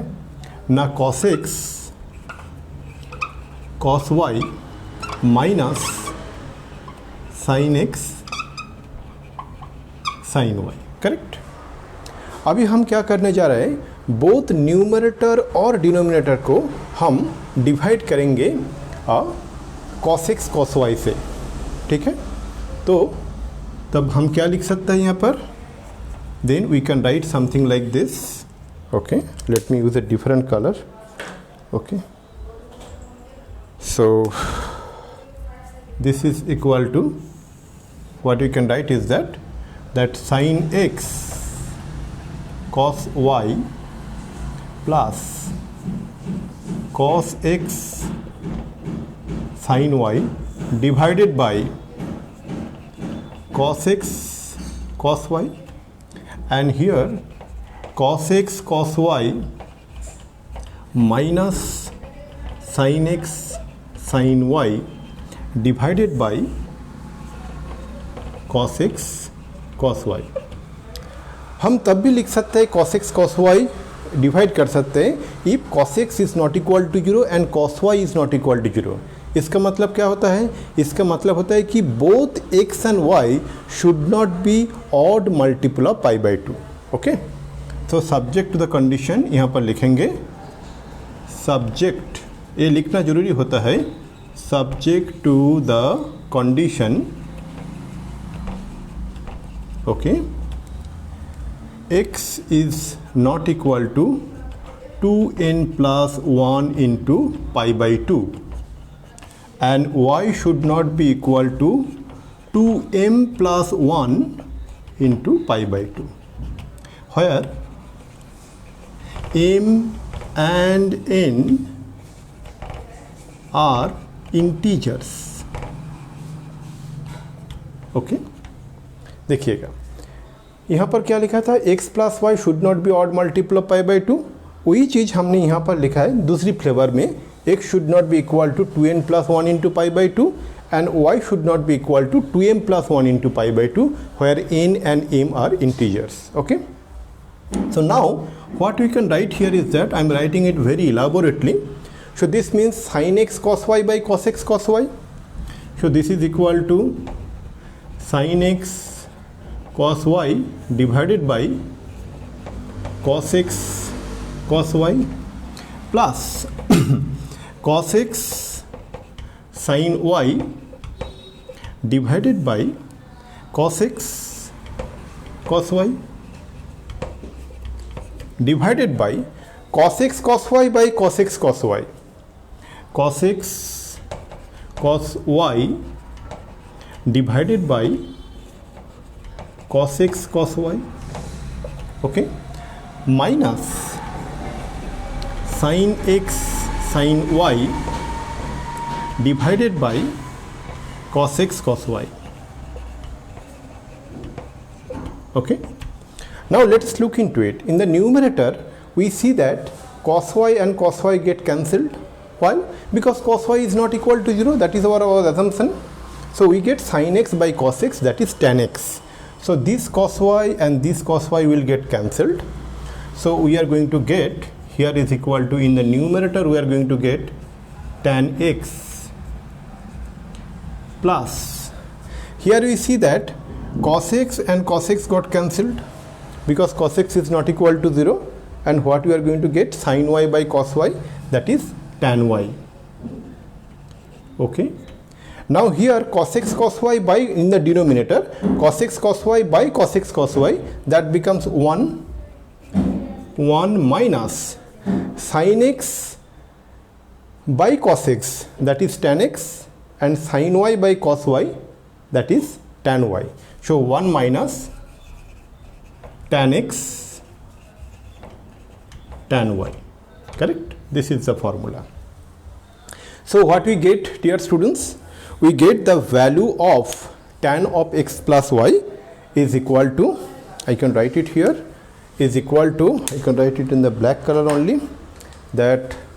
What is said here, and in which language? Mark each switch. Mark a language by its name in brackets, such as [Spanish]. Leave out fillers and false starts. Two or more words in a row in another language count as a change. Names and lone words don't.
[English] ना cos x cos y माइनस sin x sin y। करेक्ट। [Hindi] अभी हम क्या करने जा रहे हैं? [English] both numerator [Hindi] और डिनोमिनेटर को हम डिवाइड करेंगे cos x cos y से। ठीक है, तो तब हम क्या लिख सकते हैं यहाँ पर? [English] then we can write something like this. Okay, let me use a different colour. okay, so this is equal to what you can write is that sin x cos y प्लस cos x sin y divided by cos x cos y, and here cos x cos y minus sin x sin y divided by cos x cos y। [Hindi] हम तब भी लिख सकते हैं [English] cos x cos y डिवाइड [Hindi] कर सकते हैं [English] इफ cos x is not equal to 0 एंड cos y is not equal to 0। [Hindi] इसका मतलब क्या होता है? इसका मतलब होता है कि [English] बोथ x एंड y should not be odd multiple of pi by 2। ओके, तो subject to the condition [Hindi] यहाँ पर लिखेंगे [English] सब्जेक्ट, [Hindi] ये लिखना जरूरी होता है, [English] subject to the condition, ओके, x is not equal to 2n plus 1 into pi by 2 and y should not be equal to 2m plus 1 into pi by 2, where m and n are integers, ओके। [Hindi] देखिएगा यहाँ पर क्या लिखा था, [English] x plus y should not be odd multiple of pi by 2, [Hindi] वही चीज़ हमने यहाँ पर लिखा है दूसरी फ्लेवर में, [English] x should not be equal to 2n प्लस 1 into pi by 2 एंड y should not be equal to 2m प्लस 1 into pi by 2 वेयर n and m are integers, okay. So now what we can write here is that I am writing it very elaborately. So this means sin x cos y by cos x cos y. So this is equal to sin x cos y divided by cos x cos y plus cos x sin y divided by cos x cos y divided by cos x cos y by cos x cos y, cos x cos y divided by cos x cos y, okay, minus sin x sin y divided by cos x cos y, okay. Now let us look into it. In the numerator we see that cos y and cos y get cancelled. Why? Because cos y is not equal to 0, that is our assumption. So we get sin x by cos x, that is tan x. So this cos y and this cos y will get cancelled. So we are going to get, here is equal to, in the numerator we are going to get tan x plus, here we see that cos x and cos x got cancelled because cos x is not equal to 0, and what we are going to get, sin y by cos y, that is tan y, okay. Now here cos x cos y by, in the denominator, cos x cos y by cos x cos y, that becomes 1 minus sin x by cos x, that is tan x, and sin y by cos y, that is tan y. So 1 minus tan x tan y, correct? This is the formula. So what we get, dear students, we get the value of tan of x plus y is equal to, I can write it here, is equal to, I can write it in the black color only, that